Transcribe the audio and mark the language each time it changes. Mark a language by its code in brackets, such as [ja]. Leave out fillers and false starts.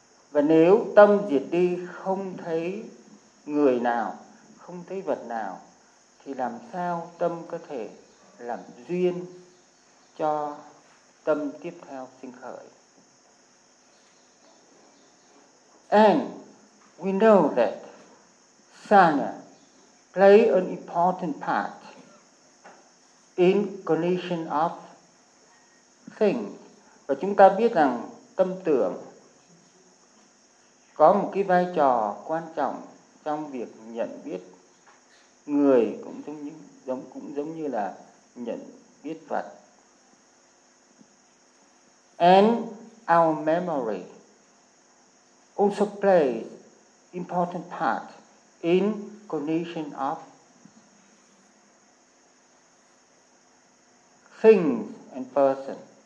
[vi] Và nếu tâm diệt đi, không thấy người nào, không thấy vật nào, thì làm sao tâm có thể làm duyên cho tâm tiếp theo sinh khởi? [en] And we know that sanha play an important part in cognition of things. [vi] Và chúng ta biết rằng tâm tưởng có một cái vai trò quan trọng trong việc nhận biết người, cũng giống như là nhận biết vật. [en] And our memory also plays important part in cognition of things and person.